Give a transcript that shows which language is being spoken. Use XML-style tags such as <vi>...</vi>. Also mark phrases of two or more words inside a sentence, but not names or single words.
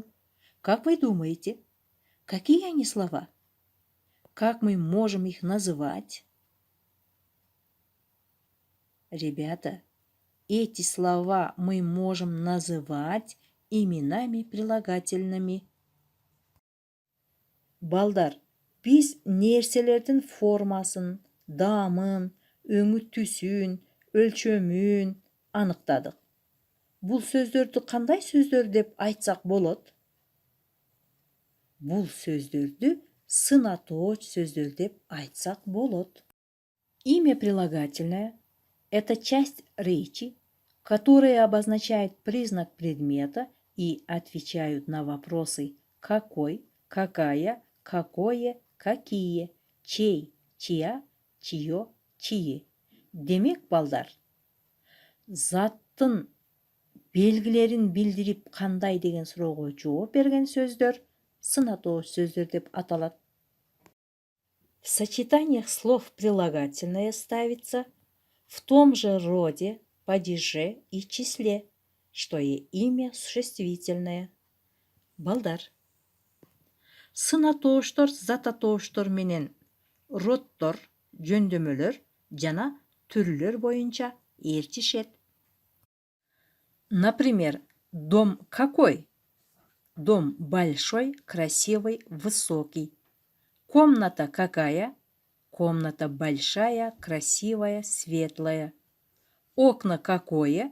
<ru>Как вы думаете, какие они слова? Как мы можем их называть? Ребята, эти слова мы можем называть именами прилагательными.</ru> <ky>Балдар, biz нерселердин формасын, дамын, өңү түсүн, өлчөмүн аныктадык. Бул сөздөрдү кандай сөздөр деп айтсак болот? Бул сөздөрдү сынатооч сөздөр деп айтсак болот.</ky> <ru>Имя прилагательное – это часть речи, которая обозначает признак предмета и отвечают на вопросы какой, какая, какое, какие, чей, чья, чье, чьи.</ru> <ky>Демек, балдар, заттын белгилерин билдирип кандай деген суроого жооп берген сөздөр сынатооч сөздөр деп аталат.</ky> <ru>В сочетаниях слов прилагательное ставится в том же роде, падеже и числе, что и имя существительное.</ru> <ky>Балдар. Сынатооштор, зататооштор менен роддор, жөндөмөлөр жана түрлөр боюнча ээрчишет.</ky> <ru>Например, дом какой? Дом большой, красивый, высокий. Комната какая? Комната большая, красивая, светлая. Окна какое?</ru>